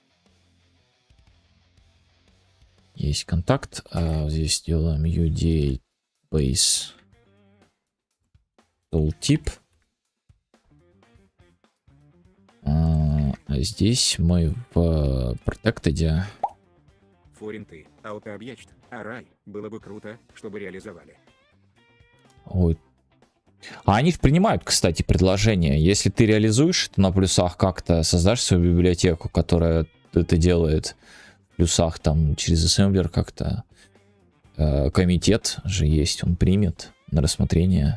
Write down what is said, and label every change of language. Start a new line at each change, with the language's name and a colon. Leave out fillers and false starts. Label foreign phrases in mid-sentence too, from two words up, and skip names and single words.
Russian: Есть контакт. Здесь делаем
English: UDA base tooltip.
Russian: А здесь мы в Protected. Форинты, аутообъект, арай, было бы круто, чтобы реализовали. Ой. А они принимают, кстати, предложение. Если ты реализуешь это на плюсах как-то, создашь свою библиотеку, которая это делает в плюсах там через ассемблер как-то, комитет же есть, он примет на рассмотрение.